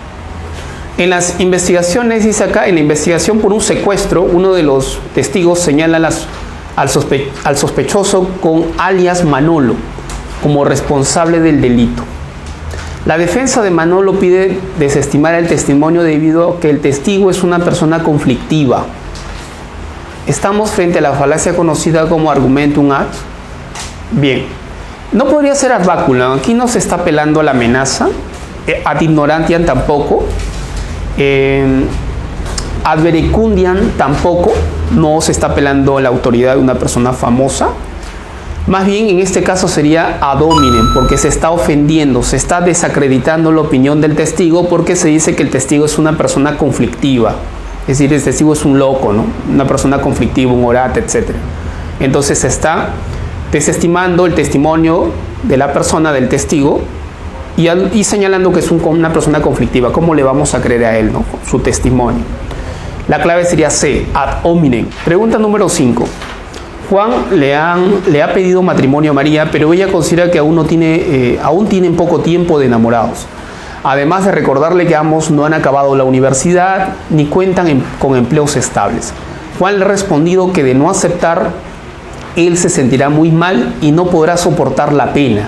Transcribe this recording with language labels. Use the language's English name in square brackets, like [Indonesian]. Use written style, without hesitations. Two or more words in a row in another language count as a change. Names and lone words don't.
[Spanish] En las investigaciones, dice acá, en la investigación por un secuestro, uno de los testigos señala al sospechoso con alias Manolo como responsable del delito. La defensa de Manolo pide desestimar el testimonio debido a que el testigo es una persona conflictiva. Estamos frente a la falacia conocida como [Latin] argumentum ad. [Spanish] Bien, no podría ser [Latin] ad baculum. [Spanish] Aquí no se está apelando a la amenaza. [Latin] Ad ignorantiam tampoco. Ad verecundiam tampoco. [Spanish] No se está apelando a la autoridad de una persona famosa. Más bien en este caso sería [Latin] ad hominem, [Spanish] porque se está ofendiendo, se está desacreditando la opinión del testigo, porque se dice que el testigo es una persona conflictiva. Es decir, el testigo es un loco, ¿no? Una persona conflictiva, un orate, etc. Entonces se está desestimando el testimonio de la persona, del testigo, y señalando que es una persona conflictiva. ¿Cómo le vamos a creer a él, no? Su testimonio. La clave sería C, [Latin] ad hominem. [Spanish] Pregunta número 5. Juan le ha pedido matrimonio a María, pero ella considera que aún tienen poco tiempo de enamorados. Además de recordarle que ambos no han acabado la universidad ni cuentan con empleos estables. Juan le ha respondido que de no aceptar, él se sentirá muy mal y no podrá soportar la pena.